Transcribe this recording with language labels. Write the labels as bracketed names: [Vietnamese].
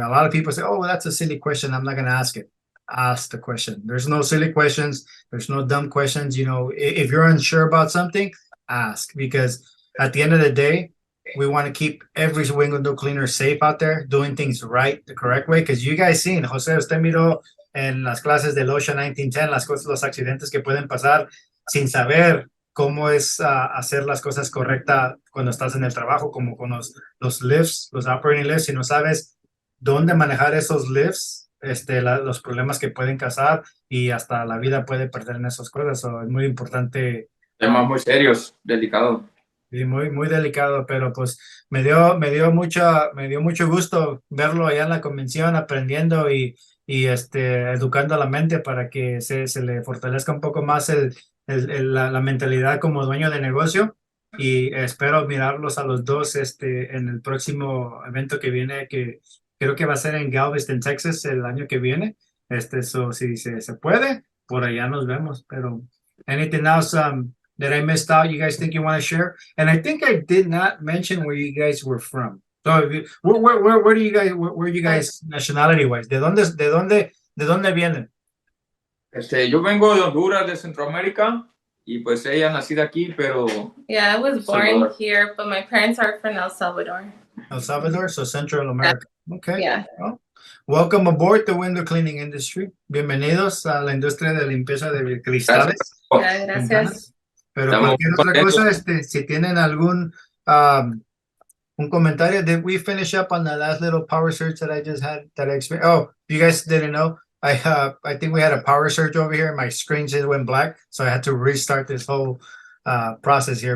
[English] A lot of people say, "Oh, well, that's a silly question. I'm not going to ask it." Ask the question. There's no silly questions. There's no dumb questions. If you're unsure about something, ask, because at the end of the day, we want to keep every window cleaner safe out there, doing things right, the correct way. Because you guys seen, [Spanish] José, usted miró en las clases del OSHA 1910, los accidentes que pueden pasar sin saber cómo es hacer las cosas correctas cuando estás en el trabajo, como con los lifts, los [English] operating lifts. [Spanish] Si no sabes dónde manejar esos lifts, los problemas que pueden causar y hasta la vida puede perder en esas cosas. So, es muy importante. Temas muy serios, delicados. Sí, muy, muy delicado, pero pues me dio mucho gusto verlo allá en la convención, aprendiendo y educando a la mente para que se le fortalezca un poco más la mentalidad como dueño de negocio. Y espero mirarlos a los dos en el próximo evento que viene, que creo que va a ser en Galveston, Texas, el año que viene. Si se puede, por allá nos vemos. [English] Pero anything else that I missed out, you guys think you want to share? And I think I did not mention where you guys were from. So, where do you guys, where you guys nationality wise? [Spanish] ¿De dónde vienen? Yo vengo de Honduras, de Centroamérica, y pues ella nacida aquí, pero [English] Yeah, I was born [Spanish] Salvador. [English] here, but my parents are from El Salvador. El Salvador, so Central America. Okay. Yeah. Well, welcome aboard the window cleaning industry. [Spanish] Bienvenidos a la industria de limpieza de cristales. Yeah, gracias. Pero Estamos cualquier otra contentos. cosa, si tienen algún un comentario, [English] did we finish up on the last little power surge that I just had that I experienced? Oh, you guys didn't know, I think we had a power surge over here. My screen just went black, so I had to restart this whole process here.